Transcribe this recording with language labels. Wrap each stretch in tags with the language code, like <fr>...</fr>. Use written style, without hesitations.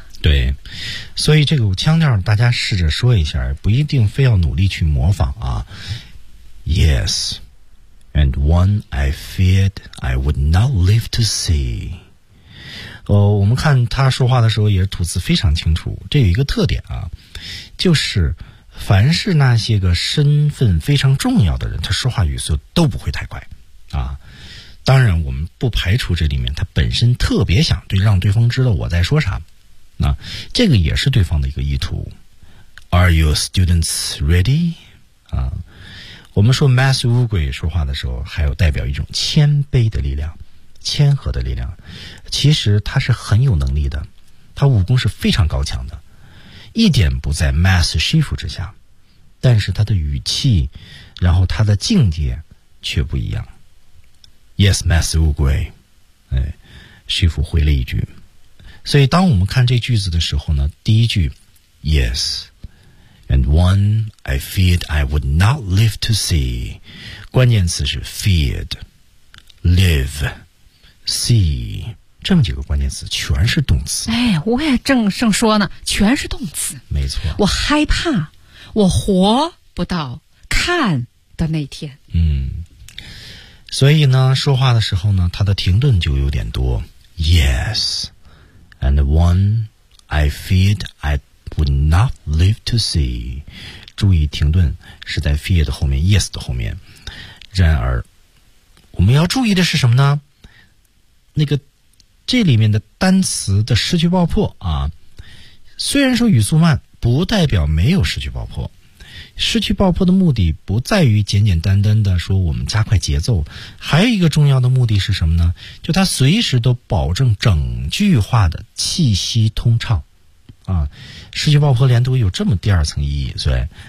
<zh>对，所以这个腔调大家试着说一下，不一定非要努力去模仿啊。</zh> <en>Yes, and one I feared I would not live to see.</en> <zh>我们看他说话的时候也吐字非常清楚，这有一个特点啊，就是凡是那些个身份非常重要的人他说话语速都不会太快啊。当然我们不排除这里面他本身特别想对让对方知道我在说啥啊，这个也是对方的一个意图</zh> <en>Are your students ready?</en> <zh>啊，我们说 Master 乌龟说话的时候还有代表一种谦卑的力量谦和的力量其实他是很有能力的他武功是非常高强的一点不在 Mass Shift 之下但是他的语气然后他的境界却不一样</zh> <en>Yes, Mass 乌龟、</en> <zh>Shift 回了一句所以当我们看这句子的时候呢第一句</zh> <en>Yes And one I feared I would not live to see</en> <zh>关键词是 feared</zh> <en>Live See</en> <zh>这么几个关键词全是动词哎我也正说呢全是动词没错我害怕我活不到看的那天所以呢说话的时候呢他的停顿就有点多</zh> <en>Yes And the one I feared I would not live to see</en> <zh>注意停顿是在 feared 后面 Yes 的后面然而我们要注意的是什么呢那个这里面的单词的失去爆破啊，虽然说语速慢不代表没有失去爆破失去爆破的目的不在于简简单单的说我们加快节奏还有一个重要的目的是什么呢就它随时都保证整句话的气息通畅啊，失去爆破连读有这么第二层意义所以</zh>